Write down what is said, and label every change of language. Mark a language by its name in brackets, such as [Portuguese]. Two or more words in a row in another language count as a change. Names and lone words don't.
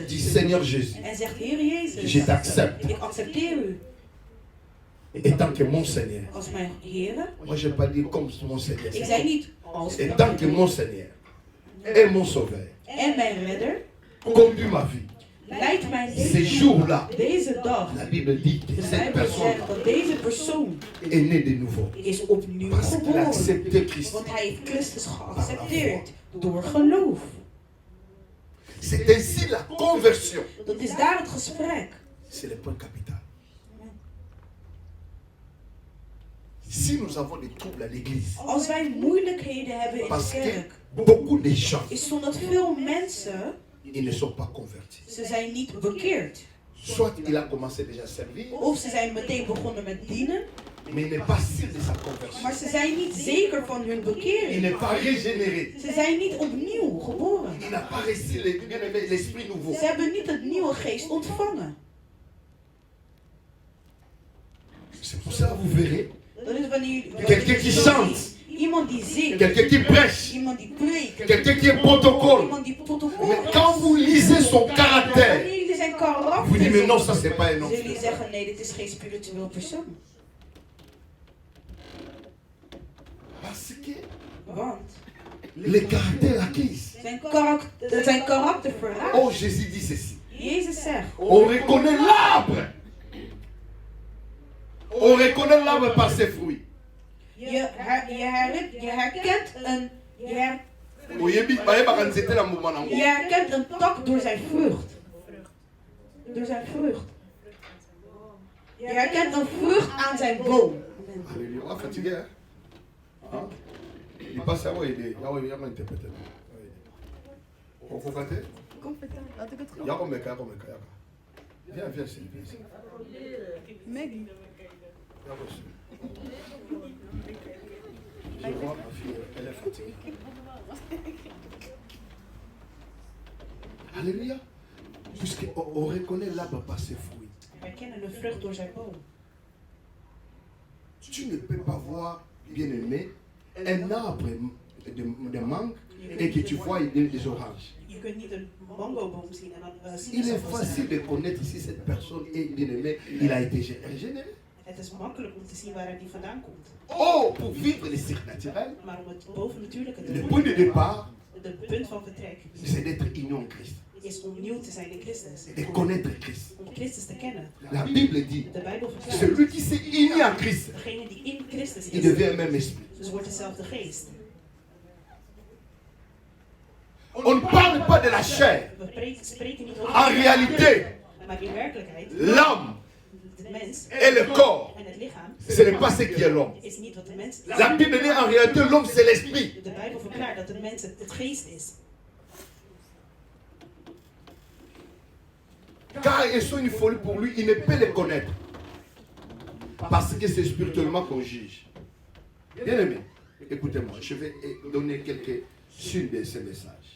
[French] dit Seigneur Jésus, [Dutch] en zegt, Heer Jezus, [French] je t'accepte [Dutch] ik accepteer u [French] étant que mon Seigneur. [Dutch] als mijn Heer. [French] Moi, je ne vais pas dire comme mon Seigneur. [Dutch] Ik zei niet als [French] Étant que mon Seigneur est mon sauveur, [Dutch] en mijn redder, [French] conduit ma vie. [Dutch] leidt mijn [French] Ces [Dutch] leven. [French] jours-là, [Dutch] Deze dag, [French] la Bible dit que [Dutch] de [French] cette [Dutch] Bijbel [French] personne [Dutch] zegt dat deze persoon [French] est née de nouveau. [Dutch] is opnieuw [French] Parce qu'il a [Dutch] geboren. [French] accepté Christ. [Dutch] Want hij heeft Christus geaccepteerd door geloof. [French] C'est ainsi la conversion. [Dutch] Dat is daar het gesprek. [French] C'est le point capital. Si nous avons des troubles à l'église, [Dutch] Als wij moeilijkheden hebben in de [French] parce que [Dutch] kerk, [French] beaucoup de gens, [Dutch] is omdat veel mensen, [French] ils ne sont pas convertis. [Dutch] ze zijn niet bekeerd. [French] Soit il a commencé déjà à servir, [Dutch] Of ze zijn meteen begonnen met dienen, [French] mais il n'est pas sûr de sa conversion. [Dutch] maar ze zijn niet zeker van hun [French] Il [Dutch] bekering. [French] n'est pas régénéré. [Dutch] Ze zijn niet opnieuw geboren. [French] Il n'a pas reçu l'esprit nouveau. [Dutch] Ze hebben niet het nieuwe geest ontvangen. [French] C'est pour ça que vous verrez [Dutch] Dat is wanneer [French] quelqu'un qui chante, [Dutch] iemand die zingt, [French] quelqu'un qui prêche, [Dutch] iemand die preekt, [French] quelqu'un qui est protocole. [Dutch] iemand die protocol [French] Mais quand vous lisez son caractère, [Dutch] wanneer jullie zijn [French] vous [Dutch] karakter [French] dites mais non, [Dutch] zien, [French] ça c'est pas un homme. [Dutch] zullen jullie zeggen nee, dit is geen spiritueel persoon. [French] Parce que [Dutch] Want [French] les caractères acquis. [Dutch] zijn karakter verraad. [French] Oh, Jésus dit ceci. [Dutch] Jezus zegt, [French] On reconnaît l'arbre. On reconnaît l'arbre par ses fruits. [Dutch] je herkent een je herkent een tak door zijn vrucht. Door zijn vrucht. Je herkent een vrucht aan zijn boom. [French] Alléluia. On va fatiguer, hein? Hein? Il passe à où il est? Il y a un interprète. On faut fêter? Il y a un mec, viens, viens ici. Maggie. Je vois ma fille, elle est fatiguée. Alléluia. Puisqu'on reconnaît l'arbre par ses fruits. [Dutch] Herkennen de vrucht door zijn boom. [French] Tu ne peux pas voir, bien-aimé, un arbre de mangue et que tu vois des oranges. [Dutch] Je kunt niet een mangoboom zien en dan [French] Il est facile de connaître si cette personne est bien-aimée, il a été régénéré. [Dutch] Het is makkelijk om te zien waar die vandaan komt. [French] Oh, pour vivre les surnaturels, [Dutch] Maar om het bovennatuurlijke te [French] le point de [Dutch] voelen, [French] départ, [Dutch] de punt van vertrek, [French] c'est d'être union en Christ, [Dutch] is om nieuw te zijn in Christus. [French] de connaître Christ. [Dutch] Om Christus te kennen. [French] La Bible dit, [Dutch] De Bijbel verklaart, [French] celui qui s'est uni en Christ, [Dutch] degene die in Christus [French] il [Dutch] is, [French] devient un même esprit. [Dutch] dus wordt dezelfde geest. [French] On ne parle pas de la chair. [Dutch] We spreken niet over [French] En réalité, [Dutch] maar in werkelijkheid, [French] l'âme [Dutch] de mens [French] et le corps, [Dutch] en het lichaam [French] ce n'est pas ce qui est l'homme. [Dutch] is niet wat de mens is. [French] La Bible dit en réalité, l'homme c'est l'esprit. [Dutch] De Bijbel verklaart dat de mens het geest is. [French] Car ils sont une folie pour lui, il ne peut les connaître. Parce que c'est spirituellement qu'on juge. Bien aimé, écoutez-moi, je vais donner quelques-unes de ces messages.